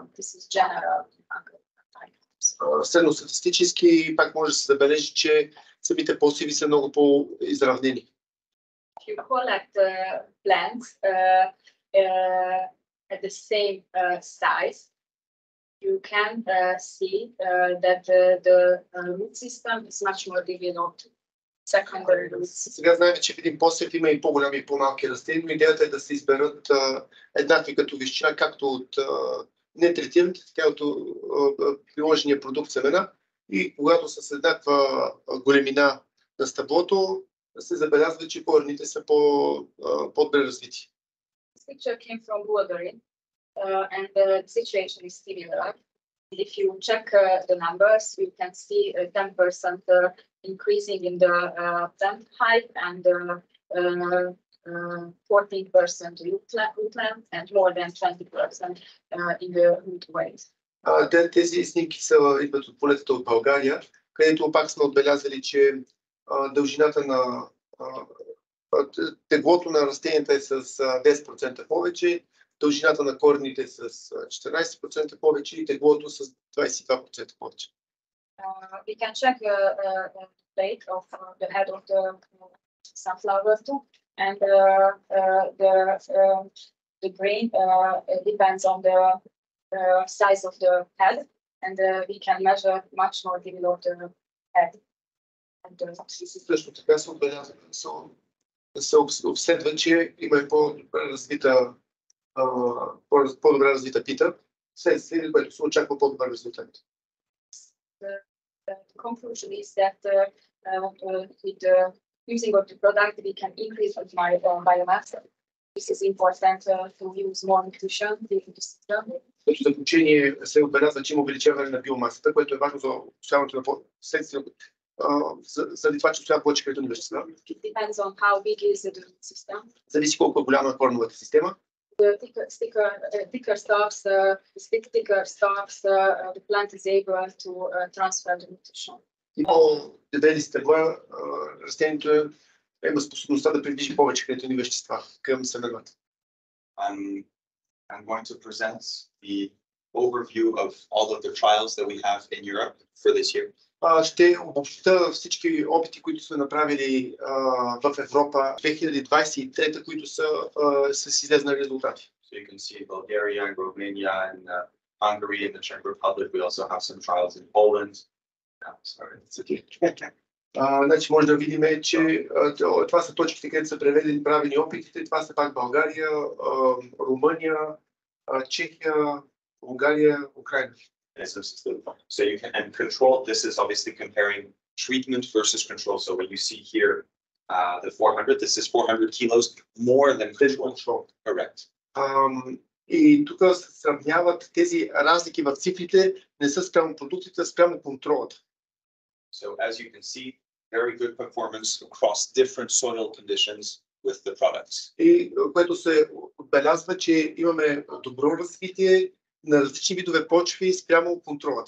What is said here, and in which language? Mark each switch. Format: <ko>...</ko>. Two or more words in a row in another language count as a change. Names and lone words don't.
<en>This is general.</en> <bg>Средностатистически пак може да се забележи, че самите посеви са много по-изравнени.</bg> <en>If you collect plants at the same size, you can see that the root system is much more developed. Secondary roots.</en> <bg>Сега знаем, че в един посев има и по-голями и по-малки растения, но идеята е да се изберат еднакви като височина, както от нетретираните, така от приложения продукт семена. И когато са с еднаква големина на стъблото, се забелязва, че корените са по-добре развити.</bg> <en>This picture came from Biotrинсик and the situation is similar. If you check the numbers, you can see a 10% increasing in the plant height and 14% root length and more than 20% in the root weight.</en> <bg>Тези снимки идват от полетата от България, където пак сме отбелязали, че дължината на теглото на растенията е с 10% повече, дължината на корените с 14% повече и теглото с 22% повече.</bg> <en>We can check the plate of the head of the sunflower too, and the grain depends on the size of the head, and we can measure much more developed head.</en> <bg>Също така се обследва, че има и по-добре развита пита, след което се очаква по-добър резултат.</bg> <en>The conclusion is that with the using of the product, we can increase the biomass. This is important to use more nutrition.</en> <bg>В заключение се отбелязва, че има увеличаване на биомасата, което е важно за усвояването на следствие, заради това, че усвоява повече хранителни вещества. Зависи колко е голяма е кореновата система.</bg> <en>The thicker stalks, the plant is able to transfer the nutrition.</en> <bg>И по-дебели стъбла, растението има способността да придвижи повече хранителни вещества към семената.</bg> <en>I'm going to present the overview of all of the trials that we have in Europe for this year.</en> <bg>Ще обобщя всички опити, които сме направили в Европа 2023, които са с излезни резултати.</bg> <en>So you can see Bulgaria and Romania and Hungary and the Czech Republic. We also have some trials in Poland.</en> <bg>Значи може да видим, че това са точките, където са преведени правени опитите. Това са пак България, Румъния, Чехия, Унгария, Украина.</bg> <en>So you can, and control, this is obviously comparing treatment versus control. So when you see here the 400, this is 400 kilos more than control. Correct.</en> <bg>И тук се сравняват тези разлики в цифрите, не са спрямо продуктите, спрямо контролата.</bg> <en>So as you can see, very good performance across different soil conditions with the products.</en> <bg>И което се отбелязва, че имаме добро развитие на различни видове почви спрямо контролата.</bg>